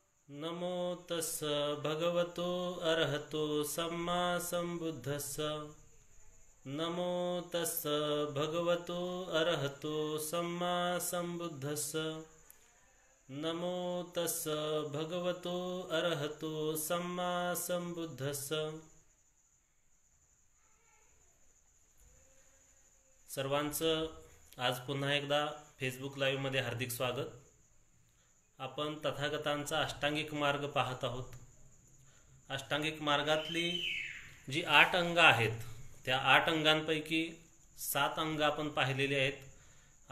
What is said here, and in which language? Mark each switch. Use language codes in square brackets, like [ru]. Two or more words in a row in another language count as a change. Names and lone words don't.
[pi] नमो तस् भगवतो अरहतो सम्मा संबुद्धस्स। नमो तस् भगवतो अरहतो सम्मा संबुद्धस्स। नमो तस् भगवतो अरहतो सम्मा संबुद्धस्स। [mr] सर्वांचं आज पुन्हा एकदा फेसबुक लाईव्हमध्ये हार्दिक स्वागत। आपण तथागतांचा अष्टांगिक मार्ग पाहत आहोत। अष्टांगिक मार्गातली जी 8 अंग आहेत त्या 8 अंगांपैकी 7 अंग आपण पाहिलेली आहेत।